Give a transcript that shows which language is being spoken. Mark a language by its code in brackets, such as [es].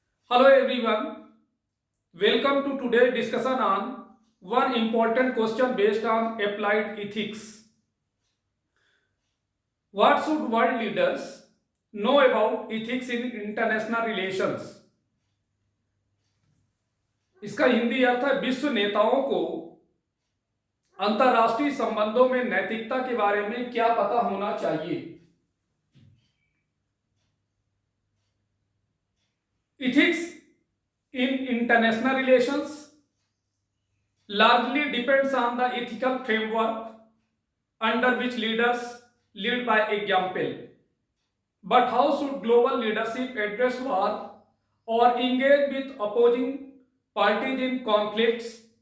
[en] Hello everyone, welcome to today's discussion on one important question based on applied ethics. What should world leaders know about ethics in international relations? [hi] इसका हिंदी अर्थ है विश्व नेताओं को अंतर्राष्ट्रीय संबंधों में नैतिकता के बारे में क्या पता होना चाहिए। [en] Ethics in international relations largely depends on the ethical framework under which leaders lead by example. But how should global leadership address war or engage with opposing parties in conflicts?